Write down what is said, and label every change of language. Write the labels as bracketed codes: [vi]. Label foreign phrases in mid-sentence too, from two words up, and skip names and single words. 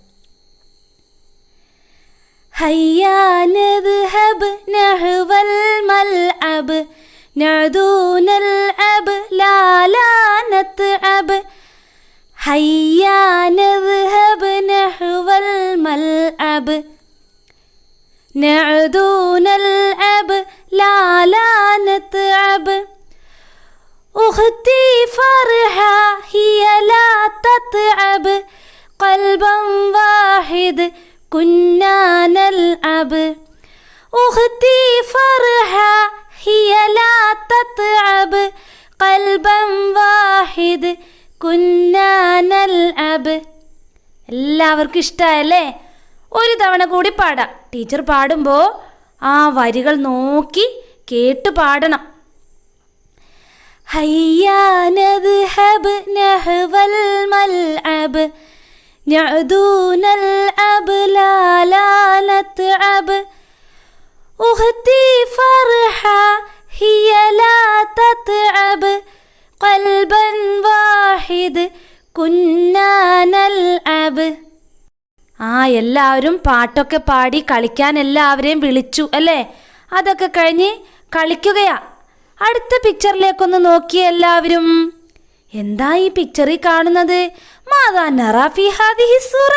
[ar] هيا نذهب نحو الملعب نعدو نلعب لا لا نتعب. هيا نذهب نحو الملعب نعدو نلعب لا لا نتعب. أختي فرحة هي لا تتعب قلبا واحد كنا نلعب. أختي فرحة هي لا تتعب قلبا واحد كنا نلعب. [ml] എല്ലാവർക്കും ഇഷ്ടമായല്ലേ? ഒരു തവണ കൂടി പാടാം. ടീച്ചർ പാടുമ്പോൾ വരികൾ നോക്കി കേട്ട് പാടണം. [ar] هيا نذهب نحو الملعب نعدو نلعب لا لا نتعب. أختي فرحة هي لا تتعب قلبا واحد كنا نلعب. [ml] എല്ലാവരും പാട്ടൊക്കെ പാടി കളിക്കാൻ എല്ലാവരെയും വിളിച്ചു അല്ലേ? അതൊക്കെ കഴിഞ്ഞ് കളിക്കുകയാ. അടുത്ത പിക്ചറിലേക്കൊന്ന് നോക്കിയേ എല്ലാവരും. എന്താ ഈ പിക്ചറിൽ കാണുന്നത്? [ar] ماذا نرى في هذه الصورة.